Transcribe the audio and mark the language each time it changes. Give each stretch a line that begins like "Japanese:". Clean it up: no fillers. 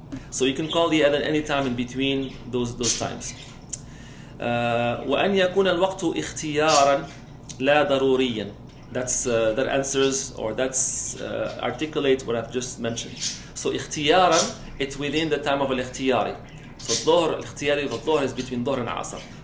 English: So you can call the adhan anytime in between those times.
Arabic: وأن يكون الوقت اختيارا لا ضروريا.
English: That answers, or that's articulates what I've just mentioned. So اختيارا, it's within the time of al-ikhtiyari. So الظهر, الاختياري of الظهر is between ظهر and asr.